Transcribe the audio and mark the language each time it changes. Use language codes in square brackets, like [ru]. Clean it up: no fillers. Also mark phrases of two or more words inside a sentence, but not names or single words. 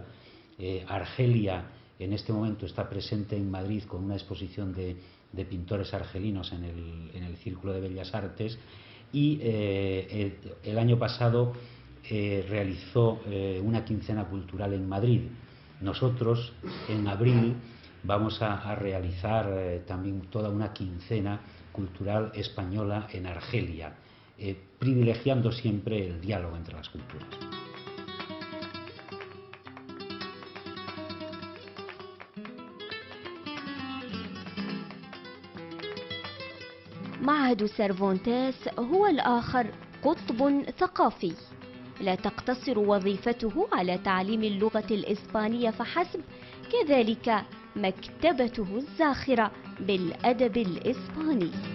[es] Argelia en este momento está presente en Madrid con una exposición de pintores argelinos en el Círculo de Bellas Artes, y el año pasado realizó una quincena cultural en Madrid. Nosotros en abril vamos a realizar también toda una quincena cultural española en Argelia, privilegiando siempre el diálogo entre las culturas. [ar] معهد سيرفونتاس هو الآخر قطب ثقافي، لا تقتصر وظيفته على تعليم اللغة الإسبانية فحسب، كذلك مكتبته الزاخرة بالأدب الإسباني.